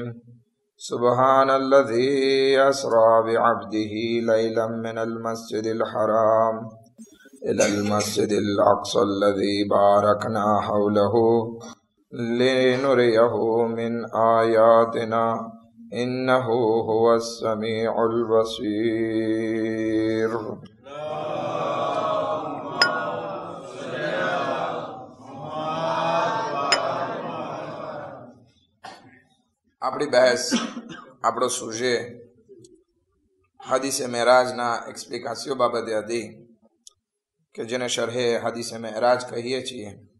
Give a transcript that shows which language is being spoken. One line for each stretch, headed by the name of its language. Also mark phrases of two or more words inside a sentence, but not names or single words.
Arabic: سبحان الذي أسرى بعبده ليلا من المسجد الحرام إلى المسجد الأقصى الذي باركنا حوله لنريه من آياتنا إنه هو السميع البصير.
Gujarati: આપણી બહેસ, આપણો સુજે હદીસે મેરાજના એક્સપ્લિકાશીઓ બાબતે હતી કે જેને શરહે હદીસે મેરાજ કહીએ છીએ.